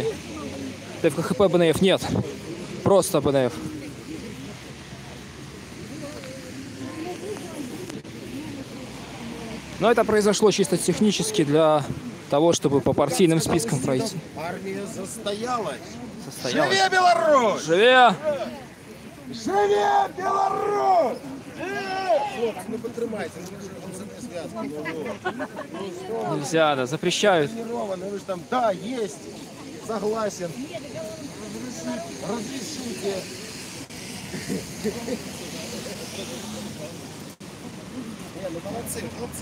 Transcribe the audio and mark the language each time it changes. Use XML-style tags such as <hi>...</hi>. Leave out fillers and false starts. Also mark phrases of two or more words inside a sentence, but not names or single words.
<ru>ТФКХП БНФ нет. Просто БНФ. Но это произошло чисто технически для того, чтобы по партийным спискам пройти. Армия застоялась. Состоялась.</ru> <be>Живе Беларусь! Живе! Живе Беларусь!</be> <uk>Ну потримайте,</uk> <ru>Нельзя, да, запрещают. Вы же там, да, есть, согласен. Разрешите. Не, ну молодцы, хлопцы.</ru>